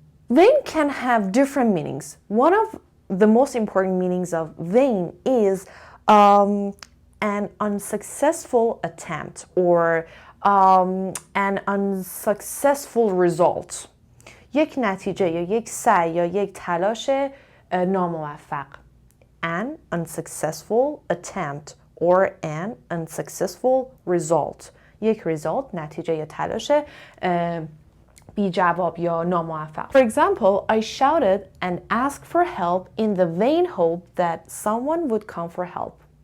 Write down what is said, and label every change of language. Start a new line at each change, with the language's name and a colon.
English: Vain can have different meanings. One of the most important meanings of vain is an unsuccessful attempt or an unsuccessful result.
Persian: یک نتیجه یا یک سعی یا یک تلاش ناموفق.
English: An unsuccessful attempt or an unsuccessful result.
Persian: یک result نتیجه یا تلاش بی جواب یا ناموفق.
English: For example, I shouted and asked for help in the vain hope that someone would come for help.